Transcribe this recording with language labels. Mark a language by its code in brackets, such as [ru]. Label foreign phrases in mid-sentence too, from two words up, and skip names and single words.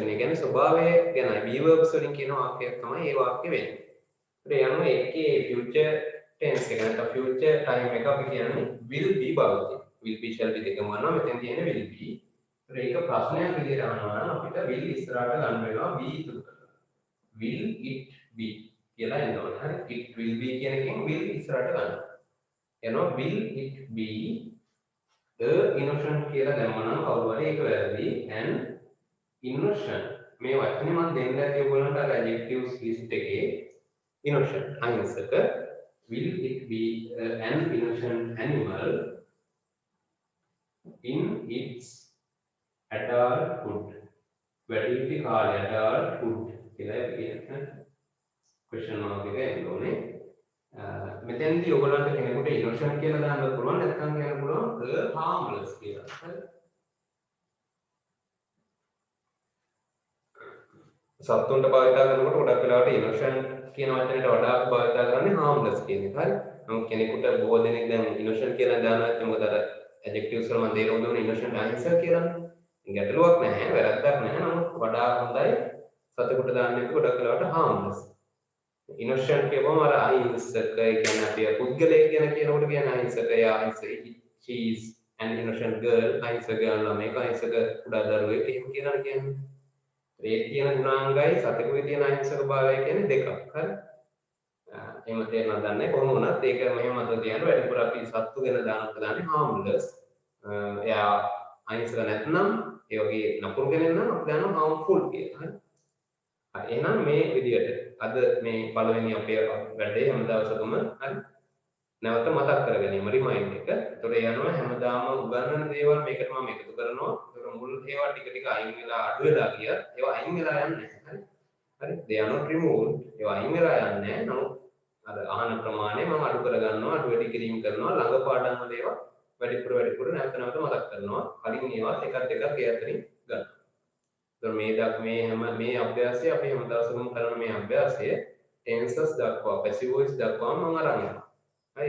[si] ඒ කියන්නේ ස්වභාවය ගැන be verbs වලින් කියන වාක්‍යයක් තමයි මේ වාක්‍ය වෙන්නේ. ඒත් යනවා ඒකේ [en] future tense [si] එක නැත්නම් [en] future time [si] එක අපි කියන්නේ [en] will be [si] භාවිතය. [en] will be shall be [si] දෙකම වනවා මෙතෙන් තියෙන්නේ [en] will be. [si] ඒක ප්‍රශ්නයක් විදිහට අහනවා නම් අපිට will ඉස්සරහට ගන්න වෙනවා be ඉතුරු කරලා. [en] will it be [si] කියලා එනවා. හරි [en] it will be [si] කියන එකෙන් will ඉස්සරහට ගන්න. එනවා [en] will it be the innocent [si] කියලා දැම්මනම් කවුරු හරි ඒක වැරදි [en] and innocent [si] මේ වචනේ මම දෙන්න ඇති ඔයගොල්ලන්ට අර [en] adjectives list [si] එකේ innocent අහිංසක [en] will it be an innocent animal in its adulthood [si] වැඩිහිටි කාලය adulthood කියලා කියන්නේ [en] question mark [si] එක එන්නේ මෙතෙන්දී ඔයගොල්ලන්ට කෙනෙකුට innocent කියලා දාන්න පුළුවන් නැත්නම් කියන්න පුළුවන් harmless කියලා. හරි. සත්තුන්ට භාවිතා කරනකොට ගොඩක් වෙලාවට innocent කියන වචනයට වඩා භාවිතා කරන්නේ harmless කියන එක. හරි. නමුත් කෙනෙකුට බොහෝ දෙනෙක් දැන් innocent කියලා දානවා නැත්නම් මොකද අර adjectives වල මම තේරුම් දුන්නේ innocent අහිංසක කියලානේ. ගැටලුවක් නැහැ, වැරද්දක් නැහැ. නමුත් වඩා හොඳයි සතෙකුට දාන්න එක ගොඩක් වෙලාවට harmless. innocent කියවම අර අහිංසක කියන්නේ අපි පුද්ගලයෙක් ගැන කියනකොට කියන්නේ අහිංසක එයා අහිංසක [en] she is an innocent girl [si] අහිංසක ළමයෙක් අහිංසක කුඩා දරුවෙක් එහෙම කියනවා කියන්නේ ඒ කියන ගුණාංගයි සතෙකුගේ තියෙන අහිංසක භාවය කියන්නේ දෙකක් හරි එහෙම තේරෙනවද දන්නේ කොහොම වුණත් ඒක මෙහෙම අත තියන වැඩිපුර අපි සත්තු ගැන දාන්නේ harmless එයා අහිංසක නැත්නම් ඒ වගේ නපුරු කෙනෙක් නම් අපි දානවා harmful කියලා හරි එහෙනම් මේ විදියට අද මේ පළවෙනි අපේ වැඩේ හැම දවසකම හරි නැවත මතක් කර ගැනීම රිමයින්ඩ් එක. ඒතකොට ඒ අනුව හැමදාම උගන්වන දේවල් මේකට මම එකතු කරනවා. ඒතකොට මුල් ඒවා ටික ටික අයින් වෙලා අඩු වෙලා ගියත් ඒවා අයින් වෙලා යන්නේ නැහැ. හරි. [en] they are not removed. [si] ඒවා අයින් වෙලා යන්නේ නැහැ. නමුත් අර අහන ප්‍රමාණය මම අඩු කර ගන්නවා, අඩු වැඩි කිරීම කරනවා. ළඟ පාඩම් වල ඒවා වැඩිපුර නැවත නැවත මතක් කරනවා. කලින් ඒවා එකක් දෙකක් ඒ අතරින් ගන්න. ඒතකොට මේ අභ්‍යාසය අපි හැම දවසකම කරන මේ අභ්‍යාසය tenses දක්වා [en] passive voice [si] දක්වා මම අරන් යනවා. හරි.